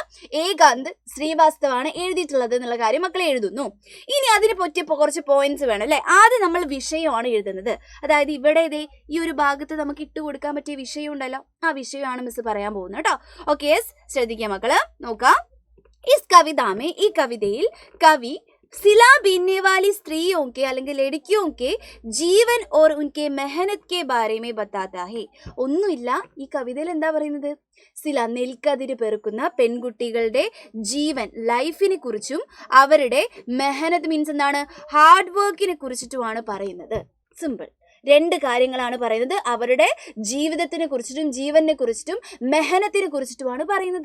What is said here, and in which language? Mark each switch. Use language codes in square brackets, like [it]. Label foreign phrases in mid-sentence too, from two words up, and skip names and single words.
[ml] ഏകാന്ത് ശ്രീവാസ്തവാണ് എഴുതിയിട്ടുള്ളത് എന്നുള്ള കാര്യം മക്കളെ എഴുതുന്നു. ഇനി അതിന് പറ്റിയ കുറച്ച് പോയിന്റ്സ് വേണം അല്ലെ. ആദ്യം നമ്മൾ വിഷയമാണ് എഴുതുന്നത്. അതായത് ഇവിടെ ഈ ഒരു ഭാഗത്ത് നമുക്ക് ഇട്ട് കൊടുക്കാൻ പറ്റിയ വിഷയം ഉണ്ടല്ലോ, ആ വിഷയമാണ് മിസ് പറയാൻ പോകുന്നത് കേട്ടോ. ഓക്കെ, ശ്രദ്ധിക്കുക മക്കള്. നോക്കാം. [hi] इस कविता में, [ml] ഈ കവിതയിൽ കവി [hi] सिला बीनने वाली स्त्रियों के അല്ലെങ്കിൽ ലड़कियों के जीवन और उनके मेहनत के बारे में बताता है. [ml] ഒന്നുമില്ല, ഈ കവിതയിൽ എന്താ പറയുന്നത്? സില, നെൽക്കതിര് പെറുക്കുന്ന പെൺകുട്ടികളുടെ ജീവൻ, ലൈഫിനെ കുറിച്ചും അവരുടെ മെഹനത്ത് മീൻസ് എന്താണ്? ഹാർഡ് വർക്കിനെ കുറിച്ചിട്ടുമാണ് പറയുന്നത്. സിമ്പിൾ. രണ്ട് കാര്യങ്ങളാണ് പറയുന്നത്. അവരുടെ ജീവിതത്തിനെ കുറിച്ചിട്ടും ജീവനെ കുറിച്ചിട്ടും മെഹനത്തിനെ കുറിച്ചിട്ടുമാണ് പറയുന്നത്.